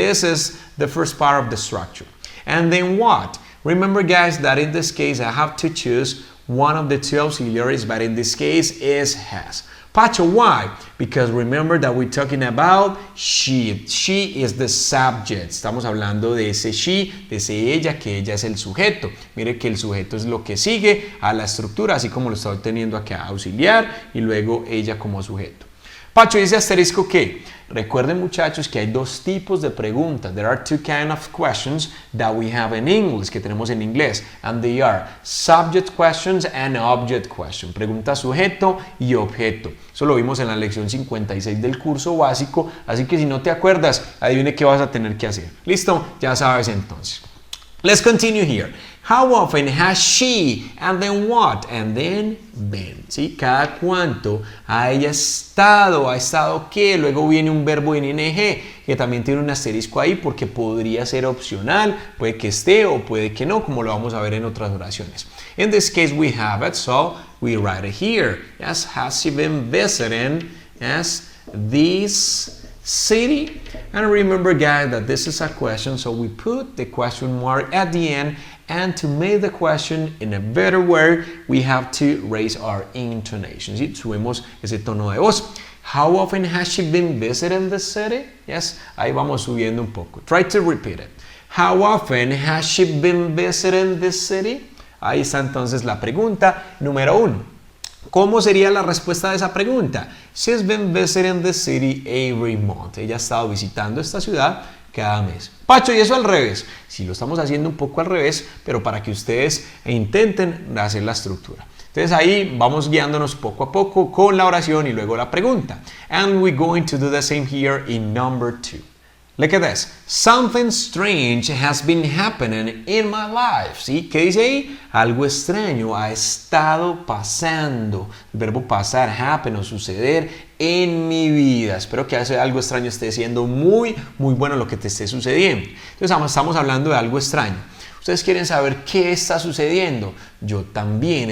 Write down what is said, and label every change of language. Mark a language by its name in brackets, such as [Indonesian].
[English] This is the first part of the structure. And then what? Remember guys that in this case I have to choose one of the two auxiliaries, but in this case is has. Pacho, why? Because remember that we're talking about she. She is the subject. [Spanish] Estamos hablando de ese she, de ese ella, que ella es el sujeto. Mire que el sujeto es lo que sigue a la estructura, así como lo estoy teniendo acá, auxiliar y luego ella como sujeto. Pacho, dice asterisco que, recuerden muchachos que hay dos tipos de preguntas. [English] There are two kinds of questions that we have in English, [Spanish] que tenemos en inglés. [English] And they are subject questions and object questions. [Spanish] Pregunta sujeto y objeto. Eso lo vimos en la lección 56 del curso básico. Así que si no te acuerdas, adivine qué vas a tener que hacer. ¿Listo? Ya sabes entonces. [English] Let's continue here. How often has she? And then what? And then been. [Spanish] ¿Sí? Cada cuánto ha ella estado. ¿Ha estado qué? Luego viene un verbo en ing que también tiene un asterisco ahí porque podría ser opcional. Puede que esté o puede que no, como lo vamos a ver en otras oraciones. [English] In this case we have it, so we write it here. Yes, has she been visiting? Yes, this city. And remember guys that this is a question, so we put the question mark at the end, and to make the question in a better way we have to raise our intonation. [Spanish] ¿Sí? Subimos ese tono de voz. [English] How often has she been visiting the city? [Spanish] Yes, ahí vamos subiendo un poco. [English] Try to repeat it. How often has she been visiting the city? [Spanish] Ahí está entonces la pregunta número 1. ¿Cómo sería la respuesta de esa pregunta? [English] She's been visiting the city every month. [Spanish] Ella ha estado visitando esta ciudad cada mes. Pacho, ¿y eso al revés? Sí, lo estamos haciendo un poco al revés, pero para que ustedes intenten hacer la estructura. Entonces ahí vamos guiándonos poco a poco con la oración y luego la pregunta. [English] And we're going to do the same here in number 2. Look at this. Something strange has been happening in my life. [Spanish] ¿Sí? ¿Qué dice ahí? Algo extraño ha estado pasando. El verbo pasar, happen o suceder en mi vida. Espero que algo extraño esté siendo muy bueno lo que te esté sucediendo. Entonces estamos hablando de algo extraño. Ustedes quieren saber qué está sucediendo. Yo también.